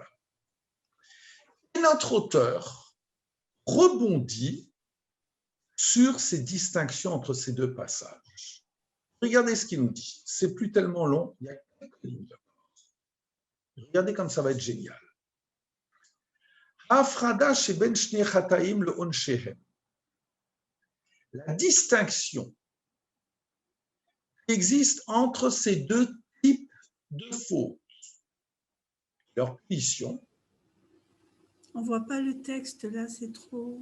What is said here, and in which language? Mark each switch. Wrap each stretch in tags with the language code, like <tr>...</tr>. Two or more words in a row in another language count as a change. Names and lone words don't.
<fr>Et notre auteur rebondit sur ces distinctions entre ces deux passages. Regardez ce qu'il nous dit. C'est plus tellement long, il y a quelques lignes d'accord. Regardez comme ça va être génial.</fr> <he>ההפרדה שבין שני חטאים לעונשיהם.</he> <fr>La distinction qui existe entre ces deux types de fautes, leur punition. On ne voit pas le texte là, c'est trop.</fr>